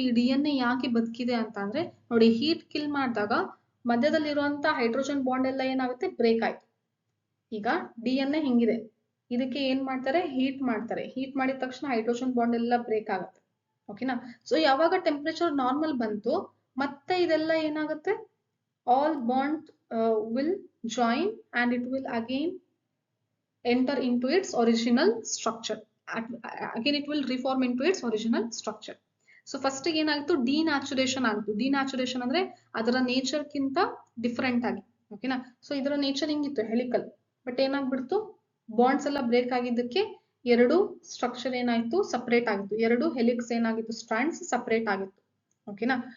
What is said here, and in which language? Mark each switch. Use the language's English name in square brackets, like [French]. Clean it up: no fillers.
[Kannada] ಈ DNA ಯಾಕೆ ಬದುಕಿದೆ ಅಂತ ಅಂದ್ರೆ ನೋಡಿ, ಹೀಟ್ ಕಿಲ್ ಮಾಡಿದಾಗ ಮಧ್ಯದಲ್ಲಿರುವಂತ ಹೈಡ್ರೋಜನ್ ಬಾಂಡ್ ಎಲ್ಲ ಏನಾಗುತ್ತೆ? ಬ್ರೇಕ್ ಆಯ್ತು. ಈಗ DNA ಹಿಂಗಿದೆ, ಇದಕ್ಕೆ ಏನ್ ಮಾಡ್ತಾರೆ? ಹೀಟ್ ಮಾಡ್ತಾರೆ. ಹೀಟ್ ಮಾಡಿದ ತಕ್ಷಣ ಹೈಡ್ರೋಜನ್ ಬಾಂಡ್ ಎಲ್ಲ ಬ್ರೇಕ್ ಆಗುತ್ತೆ, ಓಕೆನಾ. ಸೊ ಯಾವಾಗ ಟೆಂಪರೇಚರ್ ನಾರ್ಮಲ್ ಬಂತು, ಮತ್ತೆ ಇದೆಲ್ಲ ಏನಾಗುತ್ತೆ? [English] all bond will join and it will again enter into its original structure. Again it will reform into its original structure. So first [Kannada] ಏನಾಯ್ತು? ಡಿನ್ಯಾಚುರೇಷನ್ ಆಯ್ತು. ಡಿನ್ಯಾಚುರೇಷನ್ ಅಂದ್ರೆ ಅದರ ನೇಚರ್ ಕಿಂತ ಡಿಫರೆಂಟ್ ಆಗಿ, ಓಕೆನಾ. ಸೊ ಇದರ ನೇಚರ್ ಹಿಂಗಿತ್ತು, ಹೆಲಿಕಲ್. ಬಟ್ ಏನಾಗ್ಬಿಡ್ತು? ಬಾಂಡ್ಸ್ ಎಲ್ಲ break ಆಗಿದ್ದಕ್ಕೆ ಎರಡು ಸ್ಟ್ರಕ್ಚರ್ ಏನಾಯ್ತು? ಸಪರೇಟ್ ಆಗಿತ್ತು. ಎರಡು ಹೆಲಿಕ್ಸ್ ಏನಾಗಿತ್ತು? ಸ್ಟ್ರಾಂಡ್ಸ್ ಸಪರೇಟ್ ಆಗಿತ್ತು, ಓಕೆನಾ.